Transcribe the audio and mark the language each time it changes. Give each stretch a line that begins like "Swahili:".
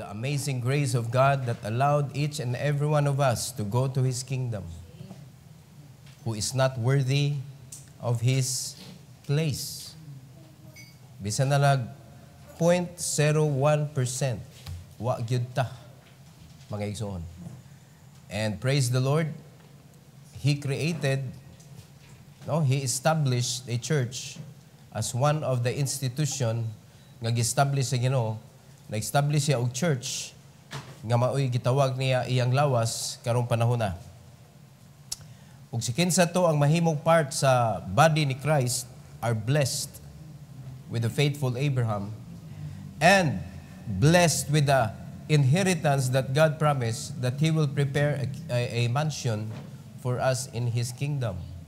English: amazing grace of God that allowed each and every one of us to go to His kingdom, who is not worthy of His place.
Cebuano: Bisan na lag 0.01%, wa gyud ta, mga igsoon.
English: And praise the Lord, He created, He established a church as one of the institution
Cebuano: nga gi-establish sa Ginoo. Na-establish siya og church nga maoy gitawag niya iyang lawas karong panahon na. Ug si kinsa to ang mahimong part sa body ni Christ
English: are blessed with the faithful Abraham and blessed with the inheritance that God promised that He will prepare a mansion for us in His kingdom.